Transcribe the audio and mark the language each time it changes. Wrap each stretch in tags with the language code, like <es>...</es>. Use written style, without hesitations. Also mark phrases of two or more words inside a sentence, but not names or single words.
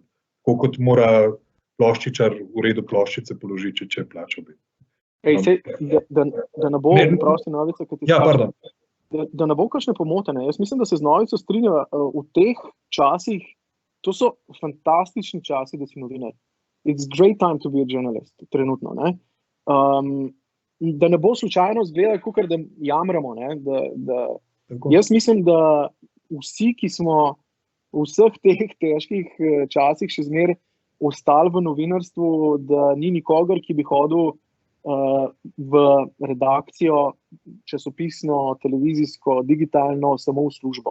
<sl>Tako kot mora ploščičar v redu ploščice položiti, če je plačal. Da ne bo, prosti Novica, da ne bo kakšne pomote. Ne? Jaz mislim, da se z Novico strinjava v teh časih, to so fantastični časi, da si novinar.</sl> <en>It's great time to be a journalist,</en> <sl>trenutno. Ne? Da ne bo slučajno izgledalo, kakor da jamramo. Ne? Jaz mislim, da vsi, ki smo v vseh teh težkih časih še zmeraj ostali v novinarstvu, da ni nikogar, ki bi hodil v redakcijo, časopisno, televizijsko, digitalno, samo v službo.</sl>